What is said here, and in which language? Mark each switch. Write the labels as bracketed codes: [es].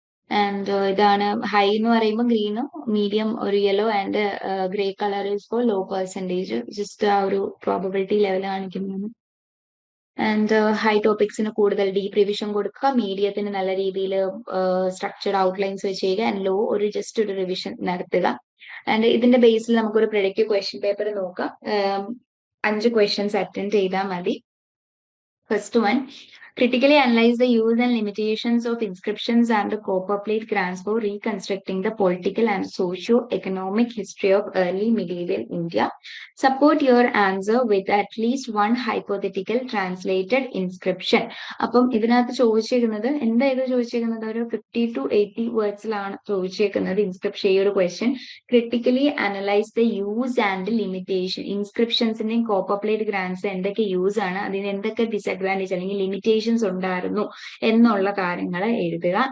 [ml] And ഇതാണ് high എന്ന് പറയുമ്പോൾ ഗ്രീനും, മീഡിയം ഒരു yellow, and [en] grey colour is for low percentage, [ml] just ആ ഒരു പ്രോബബിലിറ്റി ലെവൽ കാണിക്കുന്നത്. ആൻഡ് ഹൈ ടോപ്പിക്സിന് കൂടുതൽ ഡീപ് റിവിഷൻ കൊടുക്കുക, മീഡിയത്തിന് നല്ല രീതിയിൽ സ്ട്രക്ചർഡ് ഔട്ട്ലൈൻസ് വെച്ച് ചെയ്യുക, ആൻഡ് ലോ ഒരു ജസ്റ്റ് ഒരു റിവിഷൻ നടത്തുക. ആൻഡ് ഇതിന്റെ ബേസിൽ നമുക്കൊരു പ്രെഡിക്റ്റീവ് ക്വസ്റ്റ്യൻ പേപ്പർ നോക്കാം. 5 ക്വസ്റ്റ്യൻസ് അറ്റൻഡ് ചെയ്താൽ മതി. [en] First one, critically analyze the use and limitations of inscriptions and the copper plate grants for reconstructing the political and socio-economic history of early medieval India. Support your answer with at least one hypothetical translated inscription. [ml] അപ്പം ഇതിനകത്ത് ചോദിച്ചിരിക്കുന്നത് എന്തായത് ചോദിച്ചിരിക്കുന്നത് ഒരു 50 to 80 വേർഡ്സിലാണ് ചോദിച്ചിരിക്കുന്നത് inscription. ഈ ഒരു question [en] critically analyse the use and limitation, [ml] ഇൻസ്ക്രിപ്ഷൻസിന്റെയും copper plate grants എന്തൊക്കെ use ആണ്, അതിന് എന്തൊക്കെ ഡിസഡ്വാൻറ്റേജ് അല്ലെങ്കിൽ ലിമിറ്റേഷൻസ് ഉണ്ടായിരുന്നു എന്നുള്ള കാര്യങ്ങൾ എഴുതുക.